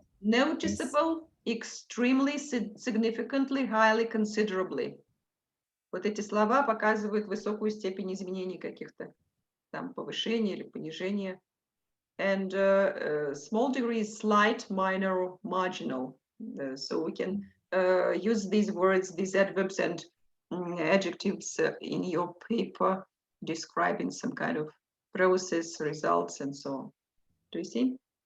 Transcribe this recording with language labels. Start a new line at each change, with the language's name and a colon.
English: Noticeable, extremely, significantly, highly, considerably.
Russian: Вот эти слова показывают высокую степень изменений каких-то, там повышения или понижения.
English: And small degree is slight, minor, marginal. So we can use these words, these adverbs and adjectives in your paper, describing some kind of process, results, and so on. Do you see?